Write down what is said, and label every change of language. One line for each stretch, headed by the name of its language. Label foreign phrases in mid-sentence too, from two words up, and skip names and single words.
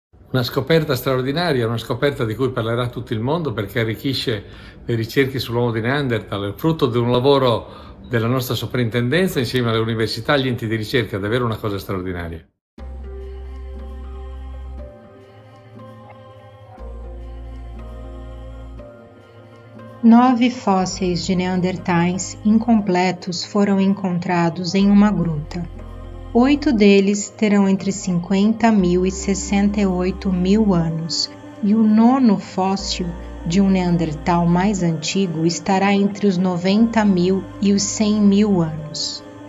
Italian: Una scoperta straordinaria, una scoperta di cui parlerà tutto il mondo perché arricchisce le ricerche sull'uomo di Neanderthal, frutto di un lavoro della nostra soprintendenza insieme alle università e agli enti di ricerca, davvero una cosa straordinaria.
Portuguese: Nove fósseis de neandertais incompletos foram encontrados em uma gruta. 8 deles terão entre 50.000 e 68.000 anos, e o nono fóssil de um neandertal mais antigo estará entre os 90.000 e os 100.000 anos.